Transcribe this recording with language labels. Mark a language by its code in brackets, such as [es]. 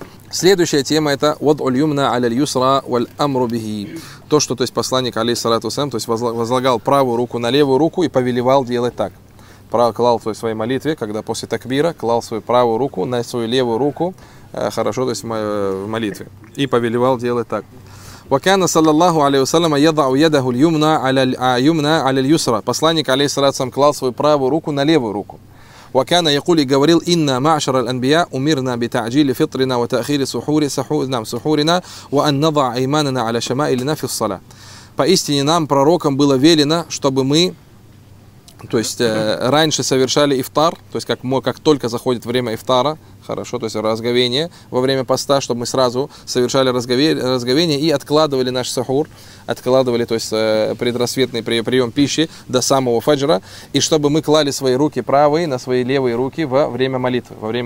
[ru] Следующая тема — это [ar] «Вад ульюмна аля льюсра валь амру бихи». [ru] То, что, то есть посланник, алейхиссалату вассалям, то есть возлагал правую руку на левую руку и повелевал делать так. Клал в своей молитве, когда после такбира, клал свою правую руку на свою левую руку, хорошо, то есть в молитве. И повелевал делать так. [ar] وكان صلى الله عليه وسلم يضع يده اليمنى على اليمنى على اليسرى. [ru] Посланник алейхиссалям клал свою правую руку на левую руку. [ar] وكان يقول [ru] и говорил: [ar] إن معشر الأنبياء أمرنا بتعجيل فطرنا وتأخير سحور سحورنا وأن نضع أيماننا على شمائلنا في الصلاة. [ru] Поистине нам, пророкам, было велено, чтобы мы, то есть раньше совершали ифтар, то есть как только заходит время ифтара, хорошо, то есть разговение во время поста, чтобы мы сразу совершали разговение и откладывали наш сахур, откладывали, то есть предрассветный прием пищи до самого фаджра, и чтобы мы клали свои руки правые на свои левые руки во время молитвы.